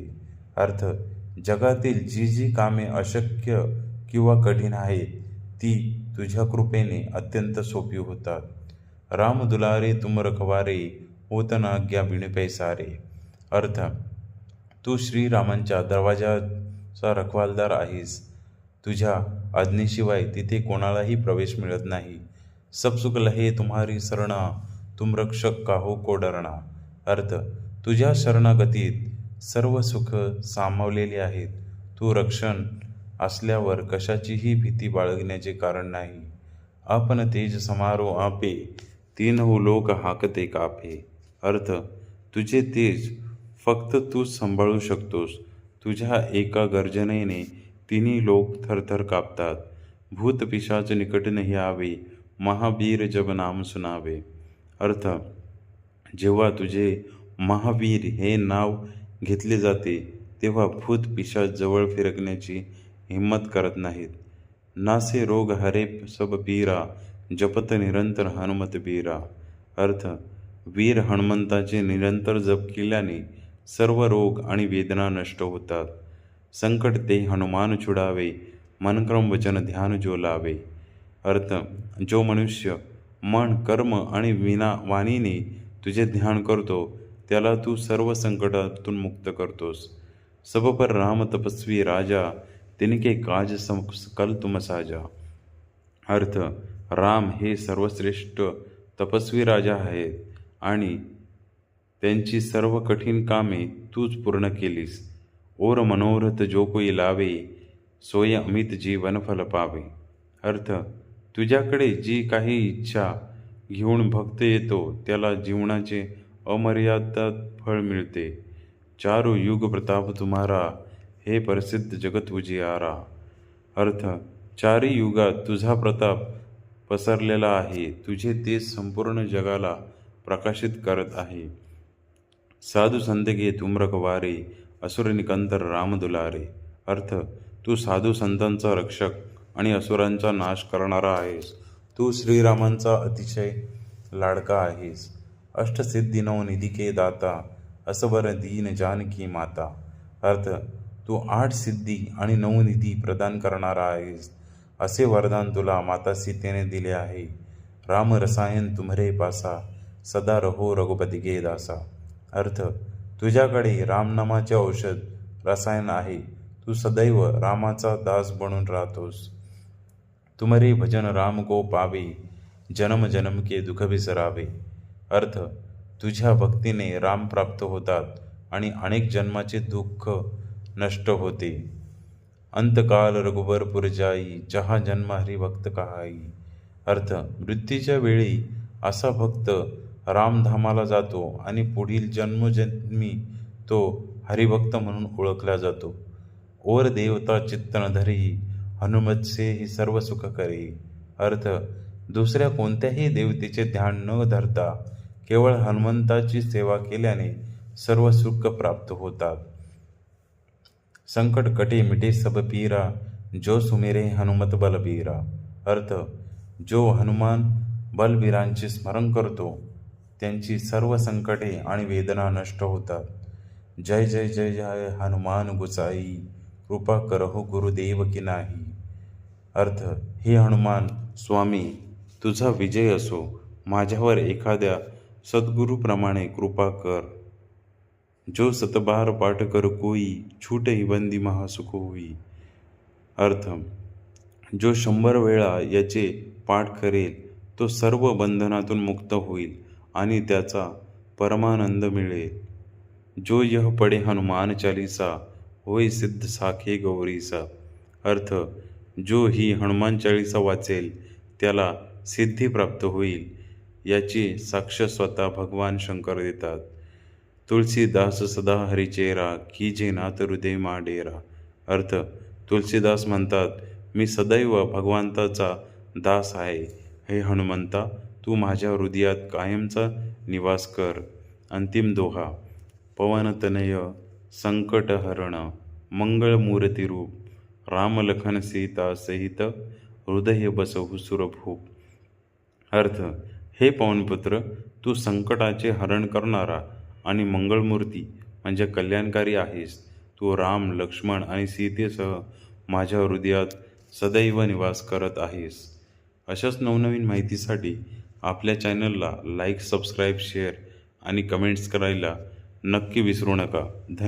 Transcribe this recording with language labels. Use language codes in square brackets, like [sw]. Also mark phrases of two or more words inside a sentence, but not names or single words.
[mr] अर्थ जगातील जी जी कामे अशक्य किंवा कठीण आहेत, ती तुझ्या कृपेने अत्यंत सोपी होतात. [awa] राम दुलारे तुम रखवारे, होत न आज्ञा बिन पैसारे. [mr] अर्थ तू श्रीरामांच्या दरवाजाचा रखवालदार आहेस. तुझ्या आज्ञेशिवाय तिथे कोणालाही प्रवेश मिळत नाही. [awa] सब सुख लहे तुम्हारी शरणा, तुम रक्षक काहो को डरणा. [mr] अर्थ तुझ्या शरणागतीत सर्व सुख सामावलेले आहेत. तू रक्षण असल्यावर कशाचीही भीती बाळगण्याचे कारण नाही. [awa] आपण तेज समारो आपे, तीनहु लोक हाकते कापे. [mr] अर्थ तुझे तेज फक्त तूच सांभाळू शकतोस. तुझ्या एका गर्जनेने तिन्ही लोक थरथर कापतात. [awa] भूत पिशाच निकट नाही आवे, महावीर जब नाम सुनावे. [mr] अर्थ जेव्हा तुझे महावीर हे नाव घेतले जाते, तेव्हा भूत पिशाच जवळ फिरकण्याची हिंमत करत नाहीत. [awa] नासे रोग हरे सब पीरा, जपत निरंतर हनुमत बीरा. [mr] अर्थ वीर हनुमंताचे निरंतर जप केल्याने सर्व रोग आणि वेदना नष्ट होतात. [awa] संकट ते हनुमान छुडावे, मनक्रम वचन ध्यान जो लावे. [mr] अर्थ जो मनुष्य मन, कर्म आणि वाणीने तुझे ध्यान करतो, त्याला तू सर्व संकटातून मुक्त करतोस. [awa] सब पर राम तपस्वी राजा, तिनके काज सकल तुम साजा. [mr] अर्थ राम हे सर्वश्रेष्ठ तपस्वी राजा आहेत आणि त्यांची सर्व कठीण कामे तूच पूर्ण केलीस. [awa] ओर मनोरथ जो कोई लावे, सोय अमित जीवन फल पावे. [mr] अर्थ तुझ्याकडे जी काही इच्छा घेऊन भक्त येतो, त्याला जीवनाचे अमर्यादित फळ मिळते. [awa] चारू युग प्रताप तुम्हारा, हे प्रसिद्ध जगत उजियारा. [mr] अर्थ चारी युगात तुझा प्रताप पसरलेला आहे. तुझे तेज संपूर्ण जगाला प्रकाशित करत आहे. [awa] साधू संत गे तुम रखवारे, असुर निकंतर राम दुलारे. [mr] अर्थ तू साधू संतांचा रक्षक आणि असुरांचा नाश करणारा आहेस. तू श्रीरामांचा अतिशय लाडका आहेस. [awa] अष्टसिद्धी नव निधी के दाता, असवर दीन जानकी माता. [mr] अर्थ तू 8 सिद्धी आणि 9 निधी प्रदान करणारा आहेस. असे वरदान तुला माता सीतेने दिले आहे. [awa] राम रसायन तुम्हरे पासा, सदा रहो रघुपती के दासा. [mr] अर्थ तुझ्याकडे रामनामाचे औषध रसायन आहे. तू सदैव रामाचा दास बनून राहतोस. [awa] तुमरे भजन राम को पावे, जन्म जन्म के दुःख विसरावे. [mr] अर्थ तुझ्या भक्तीने राम प्राप्त होतात आणि अनेक जन्माचे दुःख नष्ट होते. [awa] अंतकाल रघुवर पुर जाई, जहा जन्म हरिभक्त कहाई. [mr] अर्थ मृत्यूच्या वेळी असा भक्त रामधामाला जातो आणि पुढील जन्मोजन्मी तो हरिभक्त म्हणून ओळखला जातो. [awa] ओर देवता चित्त न धरी, हनुमत से ही सर्व सुख करी. [mr] अर्थ दुसऱ्या कोणत्याही देवतेचे ध्यान न धरता केवळ हनुमंताची सेवा केल्याने सर्व सुख प्राप्त होतात. [awa] संकट कटे मिटे सब पीरा, जो सुमेरे हनुमत बलबीरा. [mr] अर्थ, जो हनुमान बलबीरांचे स्मरण करतो त्यांची सर्व संकटे आणि वेदना नष्ट होतात. [awa] जय जय जय जय हनुमान गुसाई, कृपा करहो गुरुदेव की नाही. [mr] अर्थ, हे हनुमान स्वामी, तुझा विजय असो. माझ्यावर एखाद्या सद्गुरूप्रमाणे कृपा कर. [awa] जो सतबार पाठ कर कोई, छूट ही बंदी महासुख होई. [mr] अर्थ, जो 100 वेळा याचे पाठ करेल तो सर्व बंधनातून मुक्त होईल आणि त्याचा परमानंद मिळेल. [awa] जो यह पढे हनुमान चालीसा, होय सिद्ध साखे गौरीसा. [mr] अर्थ, जो ही हनुमान चालीसा वाचेल त्याला सिद्धी प्राप्त होईल, याची साक्ष स्वतः भगवान शंकर देतात. [awa] तुलसीदास सदा हरिचेरा, कीजे नाथ हृदय मा डेरा. [mr] अर्थ, तुलसीदास म्हणतात, मी सदैव भगवंताचा दास आहे. हे हनुमंता, तू माझ्या हृदयात कायमचा निवास कर. अंतिम दोहा. [awa] पवनतनय संकटहरण, मंगळमूर्ती रूप, राम लखन सीता सहित, हृदय बसहु सुरभूप. [mr] अर्थ, हे पवनपुत्र, तू संकटाचे हरण करणारा आणि मंगळमूर्ती म्हणजे कल्याणकारी आहेस. तू राम, लक्ष्मण आणि सीतेसह माझ्या हृदयात सदैव निवास करत आहेस. अशाच नवनवीन माहितीसाठी आपल्या चॅनलला [en] like, subscribe, share [mr] आणि कमेंट्स करायला नक्की विसरू नका.